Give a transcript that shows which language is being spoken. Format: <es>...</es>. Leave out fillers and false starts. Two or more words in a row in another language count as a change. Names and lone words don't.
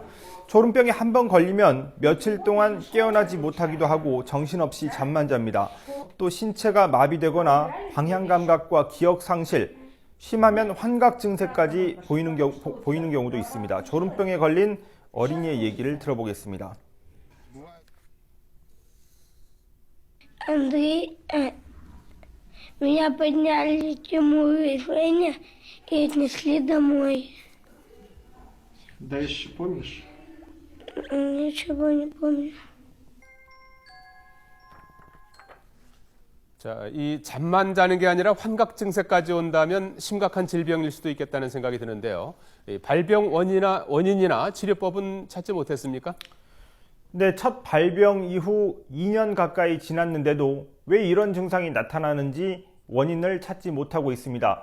<ko>졸음병에 한 번 걸리면 며칠 동안 깨어나지 못하기도 하고 정신없이 잠만 잡니다. 또 신체가 마비되거나 방향 감각과 기억 상실, 심하면 환각 증세까지 보이는 경우도 있습니다. 졸음병에 걸린 어린이의 얘기를 들어보겠습니다.</ko> <ru>Андрей, меня подняли с тюрьмы решения и отнесли домой. Дальше помнишь? Ничего не помню.</ru> <ko>자, 이 잠만 자는 게 아니라 환각 증세까지 온다면 심각한 질병일 수도 있겠다는 생각이 드는데요. 이 발병 원인이나 치료법은 찾지 못했습니까? 네, 첫 발병 이후 2년 가까이 지났는데도 왜 이런 증상이 나타나는지 원인을 찾지 못하고 있습니다.</ko>